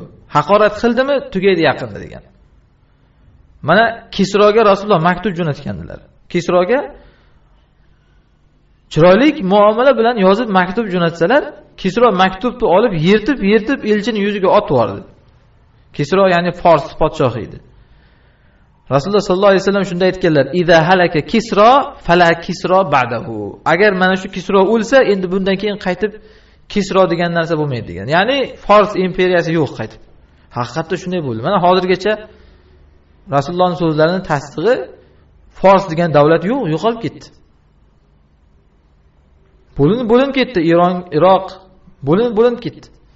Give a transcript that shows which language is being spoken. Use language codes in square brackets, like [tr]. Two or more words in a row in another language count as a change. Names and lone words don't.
[uz] Haqorat qildimi, tugaydi yaqinda degan. Mana Kisroga Rasululloh maktub jo'natgandilar. Kisroga chiroyli muomala bilan yozib maktub jo'natsalar, Kisro maktubni olib yirtib elchining yuziga otib yubordi. Kisro ya'ni Fors podshohi edi. Rasululloh [ar] صلى الله عليه وسلم [uz] shunday aytganlar: [ar] "إذا هلك كسرى فلا كسرى بعده." [uz] Agar mana shu Kisro o'lsa, endi bundan keyin qaytib Kisro degan narsa bo'lmaydi degan. Ya'ni Fors imperiyasi yo'q qaytib. Haqiqatda shunday bo'ldi. Mana hozirgacha Rasulullohning so'zlarining tasdig'i Fors degan davlat yo'qolib ketdi. Bo'linib ketdi. Iroq bo'linib ketdi.